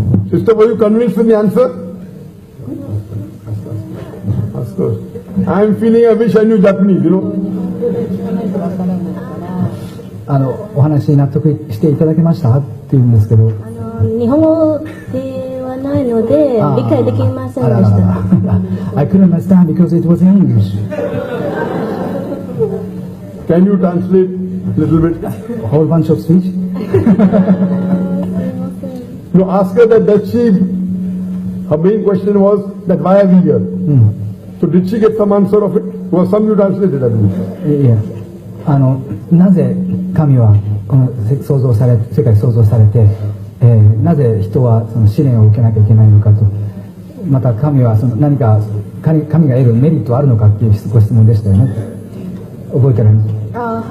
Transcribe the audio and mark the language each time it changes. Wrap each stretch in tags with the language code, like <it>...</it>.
<en>Sister, were you convinced with the answer? Of course. I am feeling I wish I knew Japanese, you know.</en> <ja>お話に納得していただけましたって言うんですけど、日本語ではないので理解できませんでした。</ja> <en>I couldn't understand because it was in English. Can you translate a little bit? A whole bunch of speech. No, ask her that her main question was that why are we here? So did she get some answer of it? Was some you translated, I believe.</en> <ja>いや、なぜ神はこの世界を創造されて、なぜ人はその試練を受けなきゃいけないのかと、また神はその何か神が得るメリットはあるのかっていうご質問でしたよね。覚えてられます？</ja>